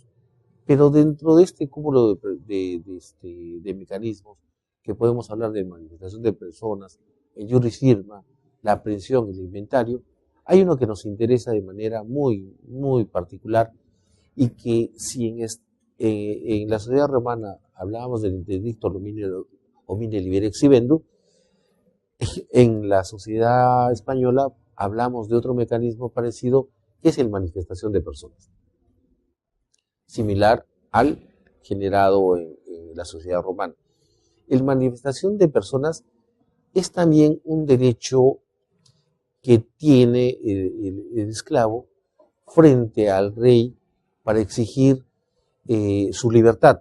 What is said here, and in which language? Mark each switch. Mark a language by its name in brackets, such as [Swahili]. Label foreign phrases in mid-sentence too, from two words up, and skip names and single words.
[Spanish] Pero dentro de este cúmulo de mecanismos, que podemos hablar de manifestación de personas, el [Latin] juris firma, [Spanish] la aprehensión, el inventario, hay uno que nos interesa de manera muy, muy particular y que si en la sociedad romana hablábamos del interdicto [Latin] homine libere exhibendo, [Spanish] en la sociedad española hablamos de otro mecanismo parecido, que es el manifestación de personas, similar al generado en la sociedad romana. El manifestación de personas es también un derecho que tiene el esclavo frente al rey para exigir su libertad.